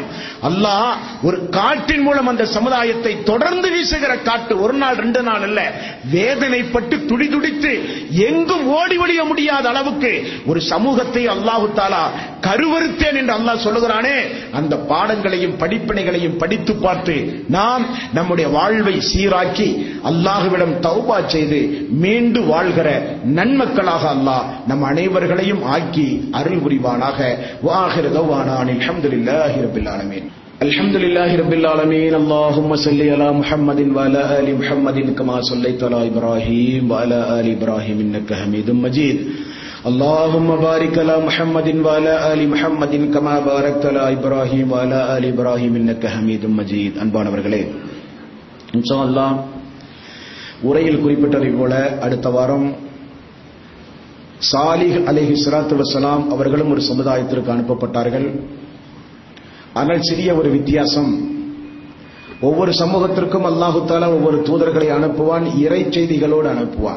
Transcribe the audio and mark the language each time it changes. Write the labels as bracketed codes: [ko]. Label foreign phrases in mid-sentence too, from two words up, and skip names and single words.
[ta] அல்லாஹ் ஒரு காற்றின் மூலம் அந்த சமுதாயத்தை தொடர்ந்து வீசுகிற காற்று, ஒரு நாள் 2 நாள் அல்ல, வேதனைப்பட்டு துடிதுடித்து எங்கும் ஓடி ஒளிய முடியாத அளவுக்கு ஒரு சமூகத்தை [ar] الله تعالى [ta] கருவறுத்தேன் என்று அல்லாஹ் சொல்லுகிறானே, அந்த பாடங்களையும் படிப்பினைகளையும் படித்து பார்த்து நாம் நம்முடைய வாழ்வை சீராக்கி அல்லாஹ்விடம் தௌபா செய்து மீண்டு வாழ்கிற நன்மக்களாக அல்லாஹ் நம் அனைவர்களையும் ஆக்கி அருள் புரிவானாக. [ar] وآخر دعوانا الحمد لله رب العالمين. الحمد لله رب العالمين. اللهم صل على محمد وعلى آل محمد كما صليت على إبراهيم وعلى آل إبراهيم إنك حميد مجيد. اللهم بارك على محمد وعلى آل محمد كما باركت على إبراهيم وعلى آل إبراهيم إنك حميد مجيد. [ta] அன்பானவர்களே, [ar] إن شاء الله [ta] உரையில் குறிப்பிட்டதை போல அடுத்த வாரம் சாலிஹ் [ar] عليه الصلاة والسلام [ta] அவர்களும் ஒரு சமுதாயத்திற்கு அனுப்பப்பட்டார்கள். ஆனால் சிறிய ஒரு வித்தியாசம், ஒவ்வொரு சமூகத்திற்கும் [ar] الله تعالى [ta] ஒவ்வொரு தூதர்களை அனுப்புவான், இறை செய்திகளோடு அனுப்புவான்.